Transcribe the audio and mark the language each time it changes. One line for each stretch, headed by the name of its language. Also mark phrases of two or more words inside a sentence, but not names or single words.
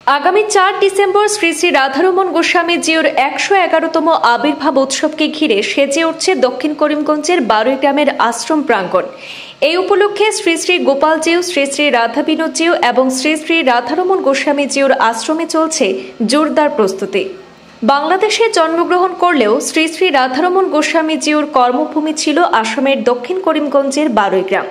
Bangla: আগামী 4 ডিসেম্বর শ্রী শ্রী রাধারমণ গোস্বামী জিউর 111তম আবির্ভাব উৎসবকে ঘিরে সেজে উঠছে দক্ষিণ করিমগঞ্জের বারুই গ্রামের আশ্রম প্রাঙ্গণ। এই উপলক্ষে শ্রী শ্রী গোপাল জিউ, শ্রী শ্রী রাধা বিনোদ জিউ এবং শ্রী শ্রী রাধারমণ গোস্বামী জিউর আশ্রমে চলছে জোরদার প্রস্তুতি। বাংলাদেশে জন্মগ্রহণ করলেও শ্রী শ্রী রাধারমণ গোস্বামী জিউর কর্মভূমি ছিল আসামের দক্ষিণ করিমগঞ্জের বারুই গ্রাম।